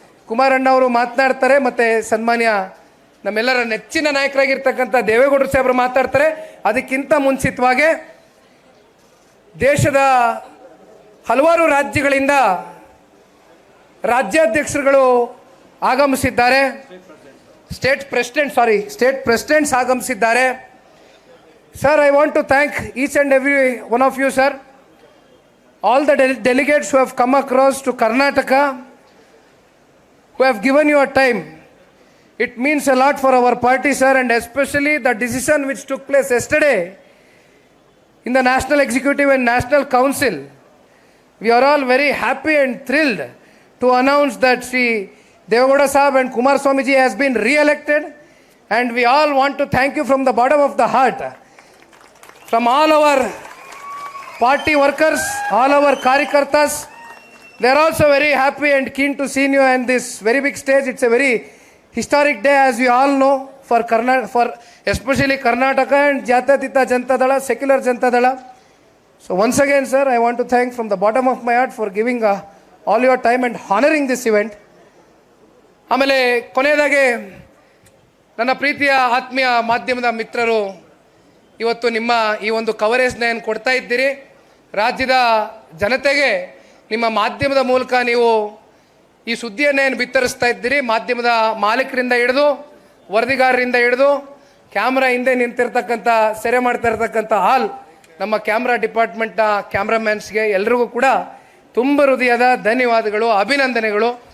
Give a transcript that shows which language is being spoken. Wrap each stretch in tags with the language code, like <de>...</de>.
<kn>ಕುಮಾರಣ್ಣವರು ಮಾತನಾಡ್ತಾರೆ, ಮತ್ತು ಸನ್ಮಾನ್ಯ ನಮ್ಮೆಲ್ಲರ ನೆಚ್ಚಿನ ನಾಯಕರಾಗಿರ್ತಕ್ಕಂಥ ದೇವೇಗೌಡರು ಸಾಹೇಬರು ಮಾತಾಡ್ತಾರೆ. ಅದಕ್ಕಿಂತ ಮುಂಚಿತವಾಗಿ ದೇಶದ ಹಲವಾರು ರಾಜ್ಯಗಳಿಂದ ರಾಜ್ಯಾಧ್ಯಕ್ಷರುಗಳು ಆಗಮಿಸಿದ್ದಾರೆ, ಸ್ಟೇಟ್ ಪ್ರೆಸಿಡೆಂಟ್ಸ್ ಆಗಮಿಸಿದ್ದಾರೆ.</kn> <en>Sir, I want to thank each and every one of you, sir. All the delegates who have come across to Karnataka, who have given your time. It means a lot for our party, sir, and especially the decision which took place yesterday in the National Executive and National Council. We are all very happy and thrilled to announce that Sri Devagowda Sahab and Kumar Swamiji has been re-elected, and we all want to thank you from the bottom of the heart. From all our party workers, all our Karyakartas, they are also very happy and keen to see you on this very big stage. It's a very historic day, as we all know, for especially Karnataka and Jatatita Janata Dala, secular Janata Dala. So once again, sir, I want to thank from the bottom of my heart for giving all your time and honoring this event.</en> <kn>ಆಮೇಲೆ ಕೊನೆಯದಾಗಿ ನನ್ನ ಪ್ರೀತಿಯ ಆತ್ಮೀಯ ಮಾಧ್ಯಮದ ಮಿತ್ರರು, ಇವತ್ತು ನಿಮ್ಮ ಈ ಒಂದು ಕವರೇಜ್ನ ಏನು ಕೊಡ್ತಾ ಇದ್ದೀರಿ, ರಾಜ್ಯದ ಜನತೆಗೆ ನಿಮ್ಮ ಮಾಧ್ಯಮದ ಮೂಲಕ ನೀವು ಈ ಸುದ್ದಿಯನ್ನು ಏನು ಬಿತ್ತರಿಸ್ತಾ ಇದ್ದೀರಿ, ಮಾಧ್ಯಮದ ಮಾಲೀಕರಿಂದ ಹಿಡಿದು ವರದಿಗಾರರಿಂದ ಹಿಡಿದು ಕ್ಯಾಮ್ರಾ ಹಿಂದೆ ನಿಂತಿರ್ತಕ್ಕಂಥ ಸೆರೆ ಮಾಡ್ತಾ ಇರ್ತಕ್ಕಂಥ ಹಾಲ್ ನಮ್ಮ ಕ್ಯಾಮ್ರಾ ಡಿಪಾರ್ಟ್ಮೆಂಟ್ನ ಕ್ಯಾಮ್ರಾಮ್ಯಾನ್ಸ್ಗೆ ಎಲ್ರಿಗೂ ಕೂಡ ತುಂಬ ಹೃದಯದ ಧನ್ಯವಾದಗಳು, ಅಭಿನಂದನೆಗಳು.</kn>